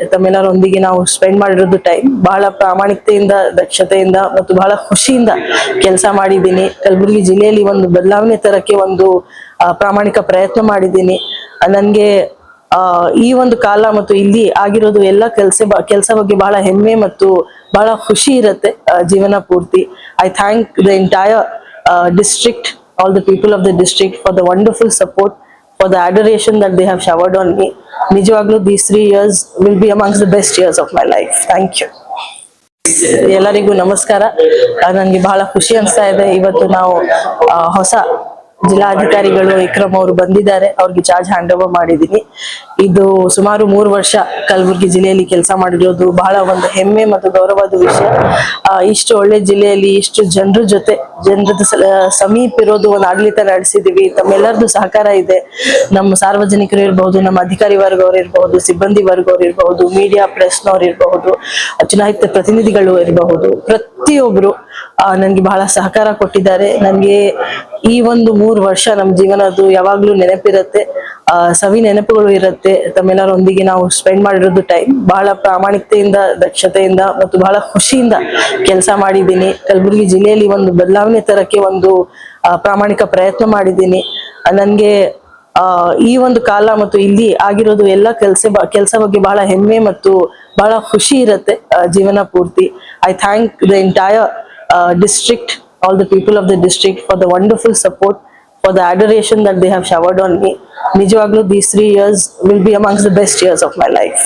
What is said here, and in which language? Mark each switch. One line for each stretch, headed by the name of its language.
Kannada: ತಮ್ಮೆಲ್ಲರೊಂದಿಗೆ ನಾವು ಸ್ಪೆಂಡ್ ಮಾಡಿರೋದು ಟೈಮ್ ಬಹಳ ಪ್ರಾಮಾಣಿಕತೆಯಿಂದ, ದಕ್ಷತೆಯಿಂದ ಮತ್ತು ಬಹಳ ಖುಷಿಯಿಂದ ಕೆಲಸ ಮಾಡಿದ್ದೀನಿ. ಕಲಬುರಗಿ ಜಿಲ್ಲೆಯಲ್ಲಿ ಒಂದು ಬದಲಾವಣೆ ತರಕ್ಕೆ ಒಂದು ಪ್ರಾಮಾಣಿಕ ಪ್ರಯತ್ನ ಮಾಡಿದ್ದೀನಿ. ನನ್ಗೆ ಈ ಒಂದು ಕಾಲ ಮತ್ತು ಇಲ್ಲಿ ಆಗಿರೋದು ಎಲ್ಲ ಕೆಲಸ ಬಗ್ಗೆ ಬಹಳ ಹೆಮ್ಮೆ ಮತ್ತು ಬಹಳ ಖುಷಿ ಇರುತ್ತೆ ಜೀವನ ಪೂರ್ತಿ.
English: I thank the entire district, all the people of the district for the wonderful support, for the adoration that they have showered on me.
Kannada: Nijavaglu,
English: these 3 years will be amongst the best years of my life. Thank you.
Kannada: ಎಲ್ಲರಿಗೂ ನಮಸ್ಕಾರ. ನನಗೆ ಬಹಳ ಖುಷಿ ಅನಿಸ್ತಾ ಇದೆ. ಇವತ್ತು ನಾವು ಹೊಸ ಜಿಲ್ಲಾಧಿಕಾರಿಗಳು ಇಕ್ರಮ್ ಅವರು ಬಂದಿದ್ದಾರೆ, ಅವ್ರಿಗೆ ಚಾರ್ಜ್ ಹ್ಯಾಂಡ್ ಓವರ್ ಮಾಡಿದೀನಿ. ಇದು ಸುಮಾರು 3 ವರ್ಷ ಕಲಬುರಗಿ ಜಿಲ್ಲೆಯಲ್ಲಿ ಕೆಲಸ ಮಾಡಿರೋದು ಬಹಳ ಒಂದು ಹೆಮ್ಮೆ ಮತ್ತು ಗೌರವದ ವಿಷಯ. ಇಷ್ಟು ಒಳ್ಳೆ ಜಿಲ್ಲೆಯಲ್ಲಿ ಇಷ್ಟು ಜನರದ ಸಮೀಪ ಇರೋದು, ಒಂದು ಆಡಳಿತ ನಡೆಸಿದೀವಿ. ತಮ್ಮೆಲ್ಲರದು ಸಹಕಾರ ಇದೆ. ನಮ್ಮ ಸಾರ್ವಜನಿಕರು ಇರಬಹುದು, ನಮ್ಮ ಅಧಿಕಾರಿ ವರ್ಗವ್ರು ಇರಬಹುದು, ಸಿಬ್ಬಂದಿ ವರ್ಗವ್ರು ಇರಬಹುದು, ಮೀಡಿಯಾ ಪ್ರೆಸ್ನವ್ರು ಇರಬಹುದು, ಚುನಾಯಿತ ಪ್ರತಿನಿಧಿಗಳು ಇರಬಹುದು, ಪ್ರತಿಯೊಬ್ರು ನನ್ಗೆ ಬಹಳ ಸಹಕಾರ ಕೊಟ್ಟಿದ್ದಾರೆ. ನನ್ಗೆ ಈ ಒಂದು 3 ವರ್ಷ ನಮ್ಮ ಜೀವನದ್ದು ಯಾವಾಗ್ಲೂ ನೆನಪಿರುತ್ತೆ, ಸವಿ ನೆನಪುಗಳು ಇರುತ್ತೆ. ತಮ್ಮೆಲ್ಲರೊಂದಿಗೆ ನಾವು ಸ್ಪೆಂಡ್ ಮಾಡಿರೋದು ಟೈಮ್ ಬಹಳ ಪ್ರಾಮಾಣಿಕತೆಯಿಂದ, ದಕ್ಷತೆಯಿಂದ ಮತ್ತು ಬಹಳ ಖುಷಿಯಿಂದ ಕೆಲಸ ಮಾಡಿದ್ದೀನಿ. ಕಲಬುರಗಿ ಜಿಲ್ಲೆಯಲ್ಲಿ ಒಂದು ಬದಲಾವಣೆ ತರಕ್ಕೆ ಒಂದು ಪ್ರಾಮಾಣಿಕ ಪ್ರಯತ್ನ ಮಾಡಿದ್ದೀನಿ. ನನ್ಗೆ ಈ ಒಂದು ಕಾಲ ಮತ್ತು ಇಲ್ಲಿ ಆಗಿರೋದು ಎಲ್ಲ ಕೆಲಸ ಬಗ್ಗೆ ಬಹಳ ಹೆಮ್ಮೆ ಮತ್ತು ಬಹಳ ಖುಷಿ ಇರುತ್ತೆ ಜೀವನ ಪೂರ್ತಿ.
English: I thank the entire district, all the people of the district for the wonderful support, for the adoration that they have showered on me.
Kannada: Nijavaglu,
English: these 3 years will be amongst the best years of my life.